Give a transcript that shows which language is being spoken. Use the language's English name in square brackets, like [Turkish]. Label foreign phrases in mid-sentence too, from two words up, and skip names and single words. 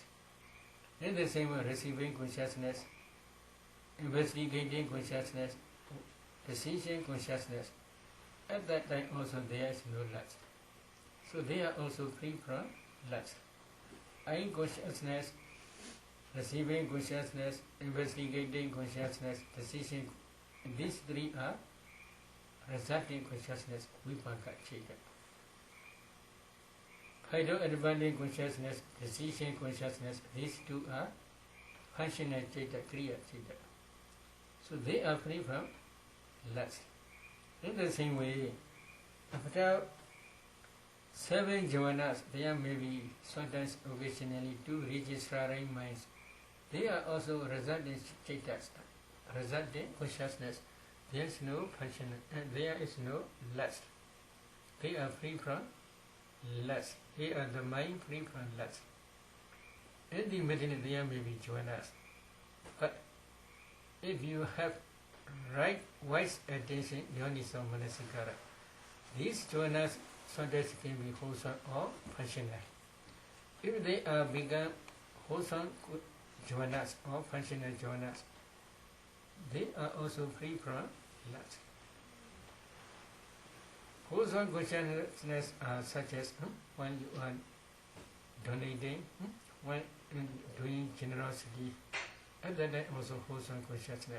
[English] In the same way, receiving consciousness, investigating consciousness, decision consciousness, at that time also there is no lust. So they are also free from lust. Unconsciousness, receiving consciousness, investigating consciousness, decision, these three are resulting consciousness, [Pali] vipaka chaita. [English] Adverting consciousness, decision consciousness, these two are functional chaita, [Pali] kriya chaita. [English] So they are free from lust. In the same way, after 7 jhanas, there may be sometimes occasionally 2 registering minds. They are also resultant chaitas, resultant consciousness. There is no function and there is no lust. They are free from lust. They are the mind free from lust. In the middle there may be jhanas. But if you have right wise attention, [Pali] yoniso manasikara, [English] these jhanas sometimes can be wholesome or functional. If they are become wholesome jhanas or functional jhanas, they are also free from lust. Wholesome consciousness are such as when you are donating, when doing generosity, and then also wholesome consciousness.